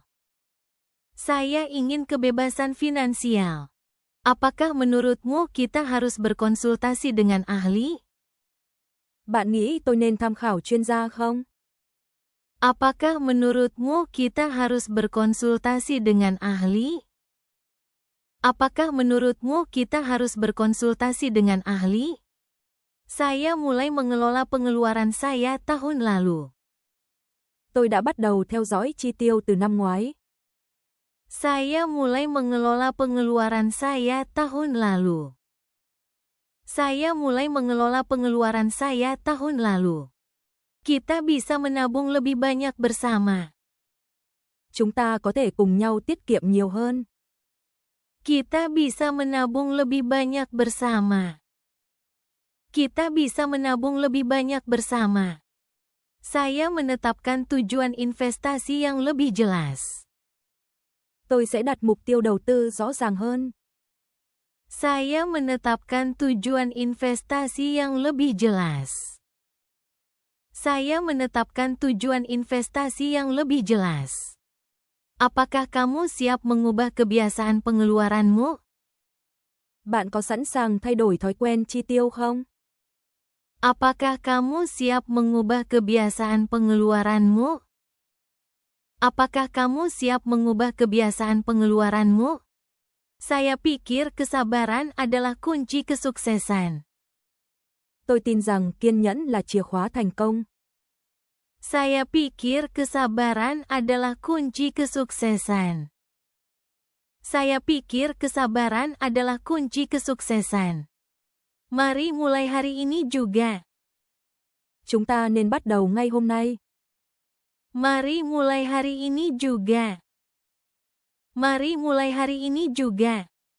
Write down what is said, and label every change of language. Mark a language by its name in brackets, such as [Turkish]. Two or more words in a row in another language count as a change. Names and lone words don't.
[Indonesian] Saya ingin kebebasan finansial. Apakah menurutmu kita harus berkonsultasi dengan ahli? [Vietnamese] Bạn nghĩ tôi nên tham khảo chuyên gia không? [Indonesian] Apakah menurutmu kita harus berkonsultasi dengan ahli? Apakah menurutmu kita harus berkonsultasi dengan ahli? Saya mulai mengelola pengeluaran saya tahun lalu. [Vietnamese] Tôi đã bắt đầu theo dõi chi tiêu từ năm ngoái. [Indonesian] Saya mulai mengelola pengeluaran saya tahun lalu. Saya mulai mengelola pengeluaran saya tahun lalu. Kita bisa menabung lebih banyak bersama. [Vietnamese] Chúng ta có thể cùng nhau tiết kiệm nhiều hơn. [Indonesian] Kita bisa menabung lebih banyak bersama. Kita bisa menabung lebih banyak bersama. Saya menetapkan tujuan investasi yang lebih jelas. [Vietnamese] Tôi sẽ đặt mục tiêu đầu tư rõ ràng hơn. [Indonesian] Saya menetapkan tujuan investasi yang lebih jelas. Saya menetapkan tujuan investasi yang lebih jelas. Apakah kamu siap mengubah kebiasaan pengeluaranmu? [Vietnamese] Bạn có sẵn sàng thay đổi thói quen chi tiêu không? [Indonesian] Apakah kamu siap mengubah kebiasaan pengeluaranmu? Apakah kamu siap mengubah kebiasaan pengeluaranmu? Saya pikir kesabaran adalah kunci kesuksesan. [Vietnamese] Tôi tin rằng kiên nhẫn là chìa khóa thành công. [Indonesian] Saya pikir kesabaran adalah kunci kesuksesan. Saya pikir kesabaran adalah kunci kesuksesan. Mari mulai hari ini juga. [Vietnamese] Chúng ta nên bắt đầu ngay hôm nay. [Indonesian] Mari mulai hari ini juga. Mari mulai hari ini juga.